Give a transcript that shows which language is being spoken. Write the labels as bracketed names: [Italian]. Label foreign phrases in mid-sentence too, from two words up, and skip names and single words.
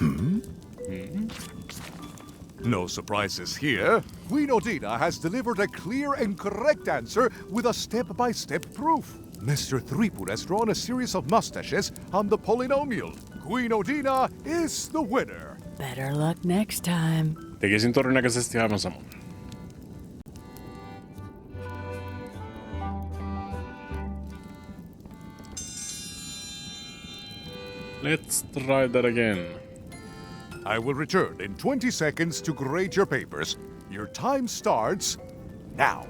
[English] No surprises here. Queen Odina has delivered a clear and correct answer with a step-by-step proof. Mr. Threepwood has drawn a series of mustaches on the polynomial. Queen Odina is the winner. Better luck next time. [Finnish] Tekisin todennäköisesti aivan saman. [English] Let's try that again. I will return in 20 seconds to grade your papers. Your time starts now.